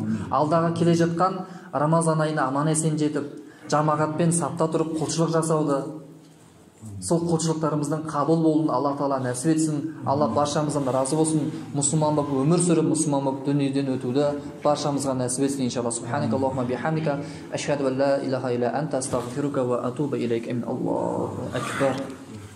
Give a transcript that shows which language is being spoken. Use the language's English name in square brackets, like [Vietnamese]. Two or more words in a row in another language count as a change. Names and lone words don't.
[Kazakh] Алдағы келе жатқан Рамазан айына аман есен жетіп, жамағатпен сапта тұрып құлшылық жасауды, сол құлшылықтарымыздың қабыл болуын Алла Тағала нәсіп етсін. Алла баршамыздан разы болсын. Мұсылман болып өмір сүріп, мұсылман болып дүниеден өтуді баршамызға нәсіп етсін иншалла. [Arabic] سبحانك اللهم وبحمدك أشهد أن لا إله إلا أنت أستغفرك وأتوب إليك. الله أكبر.